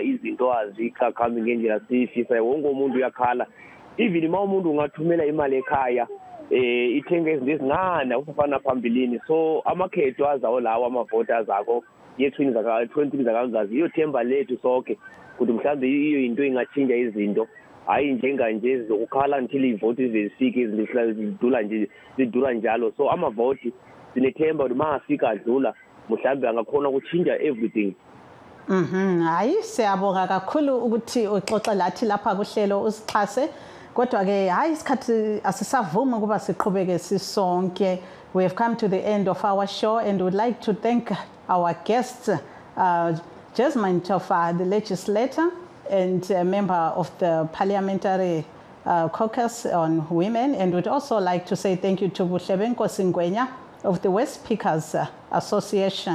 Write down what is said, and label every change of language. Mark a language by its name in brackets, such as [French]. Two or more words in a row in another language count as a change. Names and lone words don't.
[North Ndebele] izinto azikhambi ngendlela siyifisayo wonke umuntu uyakhala even uma umuntu ungathumela imali ekhaya ithenga izinto ezincane usafana phambilini so amakhetho azawo lawo amavoters akho ye-20 zakanzazi iyothemba lethu sonke ukuthi mhlambe iyo into ingachinja izinto hayi njenganje zokukhala until ivoti izifike izinto zidula njalo so amavoti sinethemba ukuthi mangafika adlula mhlambe angakhona ukuchinja everything. Hayi siyabonga kakhulu ukuthi uxoxe lathi lapha kuhlelo usixhase kodwa ke hayi isikhathi asisavuma ukuba siqhubeke sisonke. [English] We have come to the end of our show and would like to thank our guests, Jasmine Tofa, the legislator and a member of the Parliamentary Caucus on Women, and would also like to say thank you to Bushebenko Singwenya of the West Speakers Association.